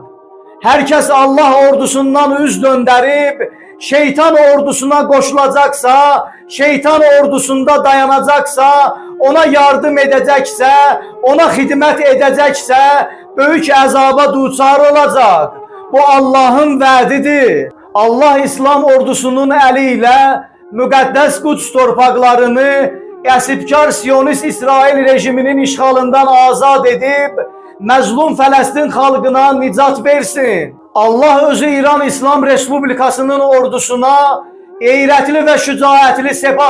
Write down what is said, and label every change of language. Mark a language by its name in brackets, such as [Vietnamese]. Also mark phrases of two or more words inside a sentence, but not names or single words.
[Turkish] Herkes Allah ordusundan üz döndürüp şeytan ordusuna koşulacaksa, şeytan ordusunda dayanacaksa, ona yardım edecekse, ona hizmet edecekse büyük azaba duçar olacak. [Azerbaijani] Bu Allah'ın vədidir. Allah İslam ordusunun eliyle müqəddəs Quds torpaqlarını qəsbkar Siyonist İsrail rejiminin işğalından azad edib məzlum Fələstin xalqına nicat versin. Allah özü İran İslam Respublikasının ordusuna qeyrətli və şücaətli sepah